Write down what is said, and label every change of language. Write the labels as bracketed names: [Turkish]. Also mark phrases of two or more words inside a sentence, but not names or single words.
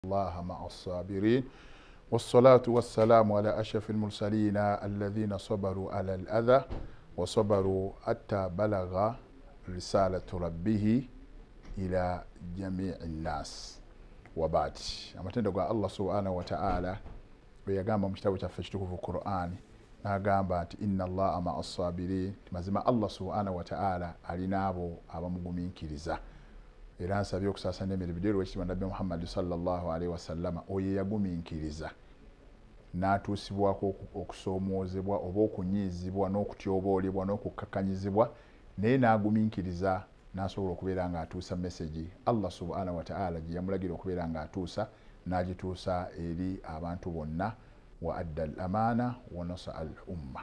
[Arabic] الله مع الصابرين والصلاة والسلام على أشرف المرسلين الذين صبروا على الأذى وصبروا حتى بلغ رسالة ربه إلى جميع الناس وبعد. [Ganda] amatendo [Arabic] الله سبحانه وتعالى [Ganda] beyagamba mu kitabu kyaffe ekitukuvu Qur'an n'agamba nti [Arabic] إن الله مع الصابرين, [Ganda] mazima [Arabic] الله سبحانه وتعالى [Ganda] alina abo abamugumiikiriza. Era nsabye okusaasaanya emirembe w'ekitiibwa Nabbi Muhammad [Arabic] صلى الله عليه وسلم [Ganda] oyo yagumiikiriza n'atuusibwako okusoomoozebwa oba okunyiizibwa n'okutyoboolebwa n'okukkakanyizibwa naye n'agumiikiriza n'asobola okubeera ng'atuusa message [Arabic] الله سبحانه وتعالى [Ganda] gye yamulagira okubeera ng'atuusa n'agituusa eri abantu bonna [Arabic] وأدى الأمانة ونصح الأمة.